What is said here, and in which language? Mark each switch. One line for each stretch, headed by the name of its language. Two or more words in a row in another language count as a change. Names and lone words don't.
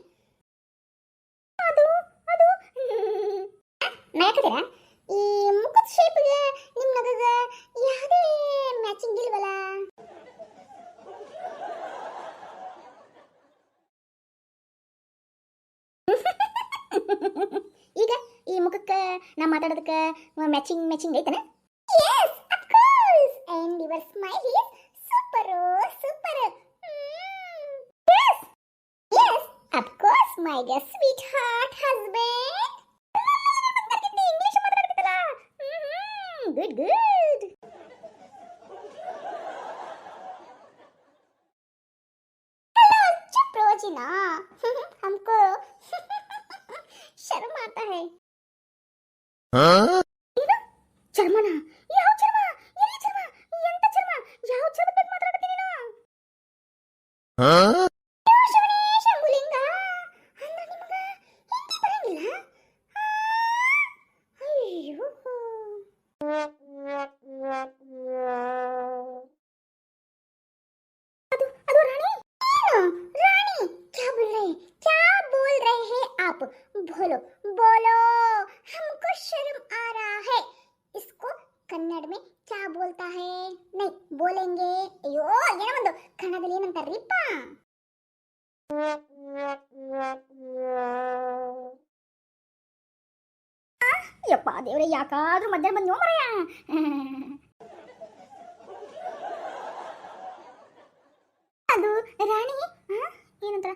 Kannada: ಅದು ನಯಾಕದಿರ ಈ ಮುಖದ ಶೇಪ್ಗೆ ನಿಮ್ಮ ನಗಗ ಯಾವುದೇ ಮ್ಯಾಚಿಂಗ್ ಇಲ್ವಲ್ಲ? ಈಗ ಈ ಮುಖಕ್ಕೆ ನಾ ಮಾತಾಡೋದಕ್ಕೆ ಮ್ಯಾಚಿಂಗ್ ಐತನ?
English: Yes, of course. And your smile is super. Yes, of course, my sweetheart husband.
Kannada: English ಮಾತಾಡ್ತಿದ್ದಲ್ಲ. Good.
English: Hello, चप्रोजिना.
Hindi: हमको शर्म आता है.
Kannada: ಚರ್ಮನ? ಯಾವ ಚರ್ಮ? ಎಲ್ಲಿ ಚರ್ಮ? ಎಂತ ಚರ್ಮ? ಯಾವ ಚರ್ಮದ ಬಗ್ಗೆ ಮಾತಾಡ್ತೀನಿ ನೀನು? ಶಿವನೇ ಶಂಭುಲಿಂಗ, ಅಂದ್ರೆ ನಿಮಗ ಹಿಂದಿ ಬರಂಗಿಲ್ಲ? ಅಯ್ಯೋ, ಅದು ರಾಣಿ? ಏನು ರಾಣಿ?
Hindi: क्या बोल रहे हैं आप? बोलो, हमको शर्म आ रहा है. इसको कन्नड़ में क्या बोलता है? नहीं बोलेंगे.
Kannada: अಯ್ಯೋ, ಏನೋ ಒಂದು ಕನ್ನಡದಲ್ಲಿ ಏನಂತಾರ್ರಿಪ್ಪ? ಯಪ್ಪ ದೇವ್ರೆ, ಯಾಕಾದ್ರೂ ಮಧ್ಯಾಹ್ನ ಬಂದು ಮರಯ್ಯ. ಅದು ರಾಣಿ ಏನಂತಾರ?